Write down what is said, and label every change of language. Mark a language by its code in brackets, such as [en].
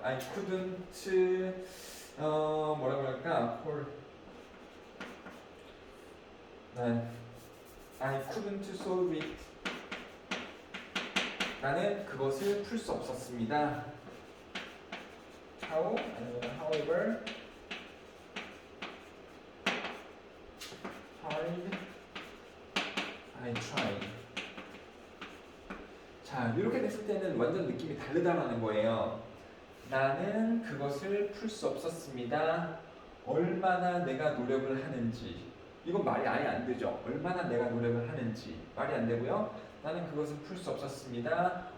[en] I couldn't [ko] 뭐라고 할까? [en] I couldn't solve it [ko] 나는 그것을 풀 수 없었습니다. [en] How? 아니면 however hard I tried. [ko] 자, 이렇게 됐을 때는 완전 느낌이 다르다라는 거예요. 나는 그것을 풀 수 없었습니다. 얼마나 내가 노력을 하는지. 이건 말이 아예 안 되죠. 얼마나 내가 노력을 하는지 말이 안 되고요. 나는 그것을 풀 수 없었습니다.